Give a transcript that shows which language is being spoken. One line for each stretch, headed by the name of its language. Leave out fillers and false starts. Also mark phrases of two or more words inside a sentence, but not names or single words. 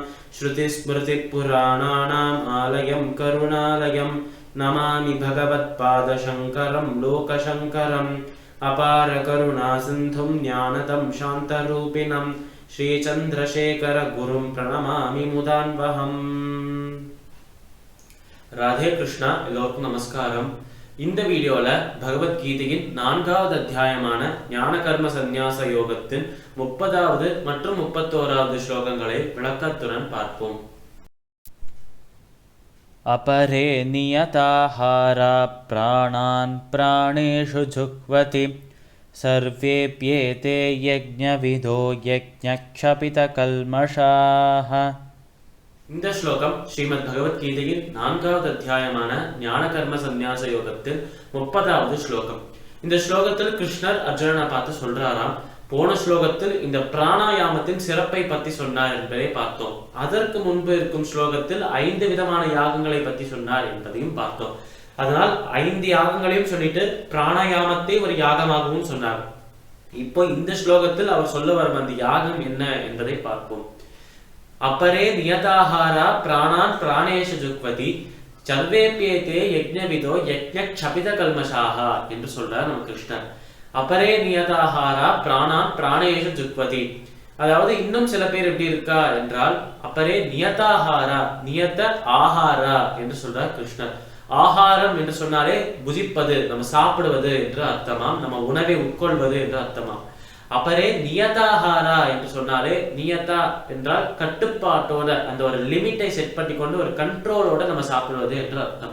Sanskrit: श्रुतिस्मृतिपुराणानाम् आलयं करुणालयं नमामि भगवत्पादशङ्करं लोकशङ्करम्। अपार करुणासिन्धुं ज्ञानदं शान्तरूपिणं श्रीचन्द्रशेखर गुरुं प्रणमामि मुदान्वहम्।
Tamil: ராதே கிருஷ்ணா. எல்லோருக்கும் நமஸ்காரம். இந்த வீடியோல பகவத்கீதையின் 4வது அத்தியாயமான ஞான கர்ம சந்நியாச யோகத்தின் 30வது மற்றும் 31வது ஸ்லோகங்களை விளக்கத்துடன் பார்ப்போம்.
Sanskrit: अपरे नियताहारा प्राणान् प्राणेषु जुह्वति सर्वेप्येते यज्ञविदो यज्ञक्षपितकल्मषाः.
Tamil: இந்த ஸ்லோகம் ஸ்ரீமத் பகவத்கீதையின் 4வது அத்தியாயமான ஞான கர்ம சந்நியாச யோகத்தின் 30வது ஸ்லோகம். இந்த ஸ்லோகத்தில் கிருஷ்ணர் அர்ஜுனனை பார்த்து சொல்றாராம், போன ஸ்லோகத்தில் இந்த பிராணாயாமத்தின் சிறப்பை பத்தி சொன்னார் என்பதை பார்த்தோம். அதற்கு முன்பு இருக்கும் ஸ்லோகத்தில் 5 விதமான யாகங்களை பத்தி சொன்னார் என்பதையும் பார்த்தோம். அதனால் 5 யாகங்களையும் சொல்லிட்டு பிராணாயாமத்தை ஒரு யாகமாகவும் சொன்னார். இப்போ இந்த ஸ்லோகத்தில் அவர் சொல்ல வரும் அந்த யாகம் என்ன என்பதை பார்ப்போம்.
Sanskrit: अपरे नियताहारा प्राणान् प्राणेषु जुह्वति सर्वेप्येते यज्ञविदो यज्ञक्षपितकल्मषाः
Tamil: என்று சொல்றார் நம்ம கிருஷ்ணர்.
Sanskrit: अपरे नियताहारा प्राणान् प्राणेषु जुह्वति,
Tamil: அதாவது இன்னும் சில பேர் எப்படி இருக்கா என்றால்
Sanskrit: अपरे नियताहारा, नियत आहारा
Tamil: என்று சொல்றார் கிருஷ்ணர். ஆகாரம் என்று சொன்னாலே புஜிப்பது, நம்ம சாப்பிடுவது என்று அர்த்தமாம், நம்ம உணவை உட்கொள்வது என்று அர்த்தமாம்.
Sanskrit: अपरे नियताहारा
Tamil: என்று சொன்னாலே, நியதா என்றால் கட்டுப்பாட்டோட, அந்த ஒரு லிமிட்டை செட் பண்ணி கொண்டு ஒரு கண்ட்ரோலோட நம்ம சாப்பிடுவது என்று அர்த்தம்.